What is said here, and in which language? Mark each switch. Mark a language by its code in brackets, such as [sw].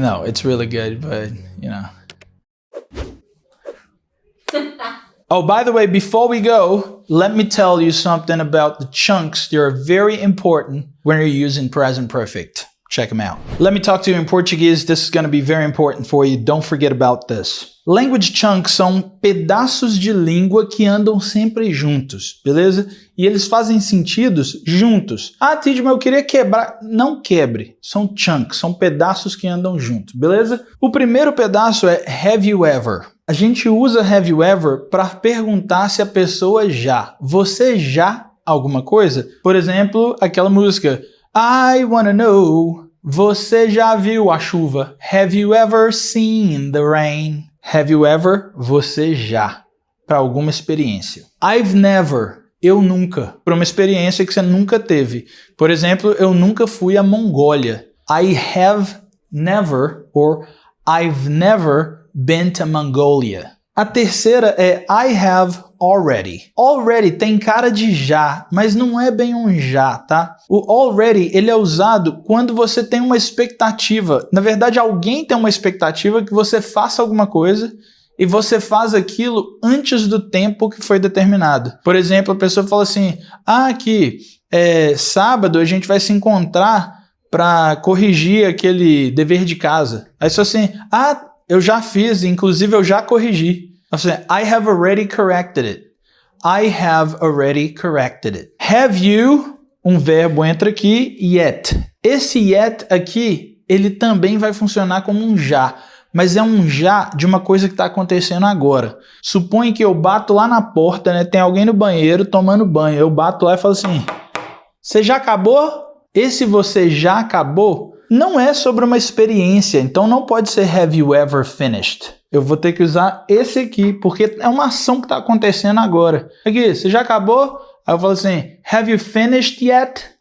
[en] No, it's really good, but, Oh, by the way, before we go, let me tell you something about the chunks. They're very important when you're using present perfect. Check them out. Let me talk to you in Portuguese. This is going to be very important for you. Don't forget about this. [pt] Language chunks são pedaços de língua que andam sempre juntos, beleza? E eles fazem sentidos juntos. Ah, Tid, mas eu queria quebrar. Não quebre. São chunks, são pedaços que andam juntos, beleza? O primeiro pedaço é [en] have you ever. [pt] A gente usa have you ever para perguntar se a pessoa já. Você já alguma coisa? Por exemplo, aquela música I wanna know. Você já viu a chuva? [en] Have you ever seen the rain? Have you ever? [pt] Você já. Para alguma experiência. [en] I've never. [pt] Eu nunca. Para uma experiência que você nunca teve. Por exemplo, eu nunca fui à Mongólia. [en] I have never or I've never been to Mongolia. [pt] A terceira é I have already. Already tem cara de já, mas não é bem um já, tá? O already, ele é usado quando você tem uma expectativa. Na verdade, alguém tem uma expectativa que você faça alguma coisa e você faz aquilo antes do tempo que foi determinado. Por exemplo, a pessoa fala assim, aqui, sábado a gente vai se encontrar para corrigir aquele dever de casa. Aí você fala assim, eu já fiz, inclusive eu já corrigi. Assim, [en] I have already corrected it. I have already corrected it. Have you, [pt] um verbo entra aqui, yet. Esse yet aqui, ele também vai funcionar como um já, mas é um já de uma coisa que está acontecendo agora. Suponha que eu bato lá na porta, né? Tem alguém no banheiro tomando banho. Eu bato lá e falo assim, você já acabou? Esse você já acabou não é sobre uma experiência, então não pode ser [en] have you ever finished. [pt] Eu vou ter que usar esse aqui, porque é uma ação que está acontecendo agora. Aqui, você já acabou? Aí eu falo assim, [en] have you finished yet?